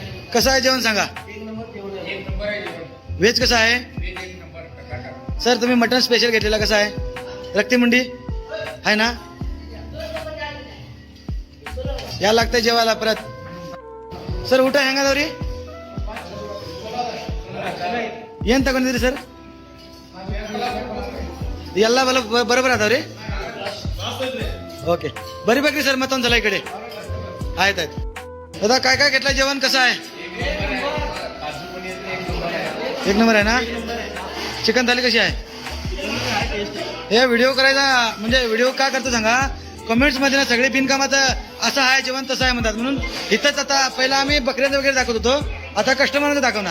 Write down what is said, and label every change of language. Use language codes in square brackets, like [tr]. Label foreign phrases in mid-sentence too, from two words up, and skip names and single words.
[mr] कसं आहे जेवण सांगा. व्हेज कसं आहे सर? तुम्ही [en] mutton special [mr] घेतलेला कसं आहे? रक्तीमुंडी आहे ना? या लागतंय जेवायला परत. [kn] सर ಊಟ ಹೆಂಗದವ್ರಿ? ಏನ್ ತಗೊಂಡಿದ್ರಿ ಸರ್? ಎಲ್ಲ ಬರೋಬ್ಬರ ಅದಾವ್ರಿ? ओके बरीಬೇಕ್ರಿ ಸರ್ ಮತ್ತೊಂದ್ಸಲ ಈ ಕಡೆ. ಆಯ್ತಾಯ್ತು. [mr] दादा काय काय घेतलं जेवण कसं आहे? एक नंबर आहे ना? चिकन थाली कशी आहे? हे व्हिडिओ करायचा म्हणजे व्हिडिओ का करतो सांगा. कमेंट्स मध्ये ना सगळे बिनकामाचं असं आहे जेवण तसं आहे म्हणतात, म्हणून इथंच आता पहिला आम्ही बकऱ्यांचं वगैरे दाखवत होतो, आता कस्टमरचं दाखवणार.